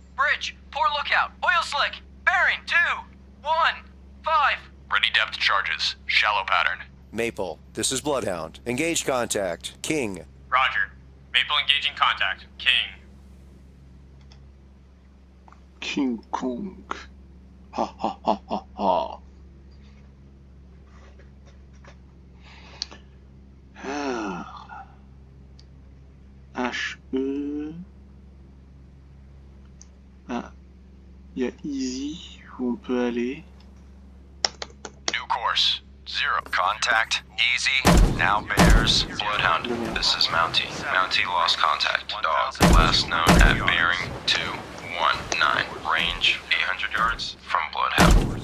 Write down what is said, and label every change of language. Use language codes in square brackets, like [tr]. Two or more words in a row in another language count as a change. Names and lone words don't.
[en] Bridge, poor lookout. Oil slick. Bearing 2, 1, 5. Ready depth charges. Shallow pattern. Maple, this is Bloodhound. Engage contact. King. Roger. Maple engaging contact. King. King Kong. Ha ha ha ha ha. Ah. H-E. Ah. [fr] Il y a Easy où on peut aller. [en] New course. 0. Contact. Easy. Now bears. Bloodhound. This is Mountie. Mountie lost contact. Dog. Last known at bearing 219. Range 800 yards from Bloodhound.